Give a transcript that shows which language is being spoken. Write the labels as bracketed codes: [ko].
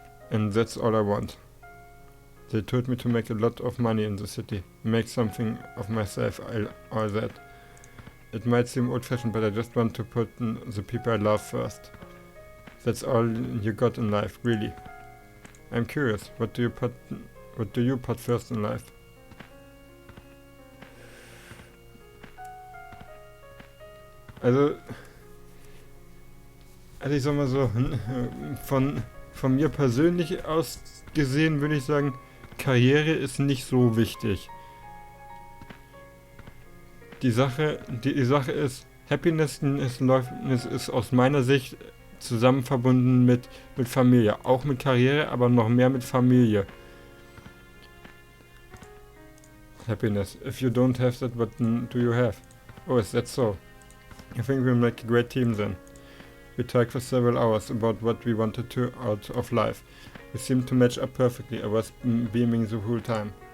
[en] And that's all I want. They told me to make a lot of money in the city, make something of myself, all that. It might seem old-fashioned, but I just want to put the people I love first. That's all you got in life, really. I'm curious, what do you put first in life? [de] Also ich sag mal so, von mir persönlich aus gesehen würde ich sagen, Karriere ist nicht so wichtig. Die Sache ist, Happiness ist aus meiner Sicht zusammen verbunden mit Familie. Auch mit Karriere, aber noch mehr mit Familie. [en] Happiness. If you don't have that, what do you have? Oh, is that so? I think we'll make a great team then. We talked for several hours about what we wanted to out of life. We seemed to match up perfectly. I was beaming the whole time.